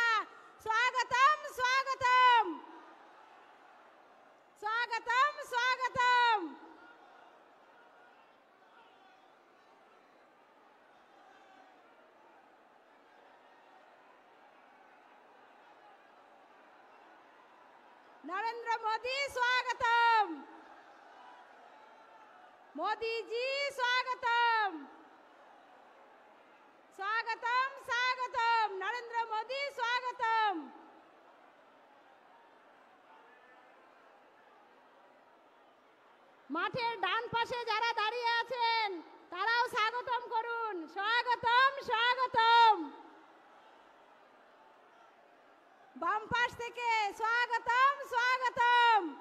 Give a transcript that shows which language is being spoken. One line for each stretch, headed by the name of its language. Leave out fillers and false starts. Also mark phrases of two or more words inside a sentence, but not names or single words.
Bangla: স্বাগতম স্বাগতম, স্বাগতম স্বাগতম।
Hindi: नरेंद्र मोदी स्वागतम, मोदी जी स्वागतम, स्वागतम स्वागतम, नरेंद्र मोदी स्वागतम।
Bangla: মাঠের ডান পাশে যারা দাঁড়িয়ে আছেন তারাও স্বাগতম করুন, স্বাগতম স্বাগতম। বাম পাশ থেকে স্বাগতম স্বাগতম।